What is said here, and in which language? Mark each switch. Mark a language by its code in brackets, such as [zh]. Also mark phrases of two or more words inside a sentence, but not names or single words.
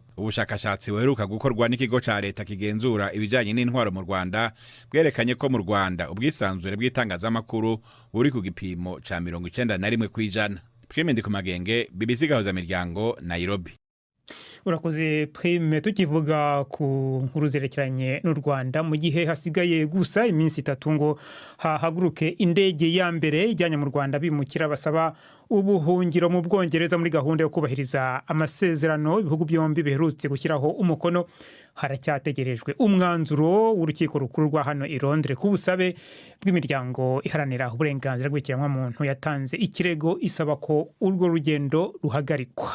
[rw] Ubushakashatsi buheruka gukorwa n'ikigo ca leta kigenzura ibijanye n'intwaro mu Rwanda bwerekanye ko mu Rwanda ubwisanzure bw'itangazamakuru buri ku gipimo ca 91%. Prime ndi ku Magenge, BBC Gahuza Miryango, Nairobi. Urakoze Prime. Tukivuga ku nkuru zerekeranye n'u Rwanda, mu gihe hasigaye gusa iminsi 3 ngo hahaguruke indege ya mbere ijyanye mu Rwanda bimukira basaba ubuhungiro mu Bwongereza muri gahunda yo kubahiriza amasezerano ibihugu byombi biherutse gushyiraho umukono, haracyategerejwe umwanzuro w'urukiko rukuru rwa hano i Londres ku busabe bw'imiryango iharanira uburenganzira bw'ikiremwamuntu yatanze ikirego isaba ko urwo rugendo ruhagarikwa.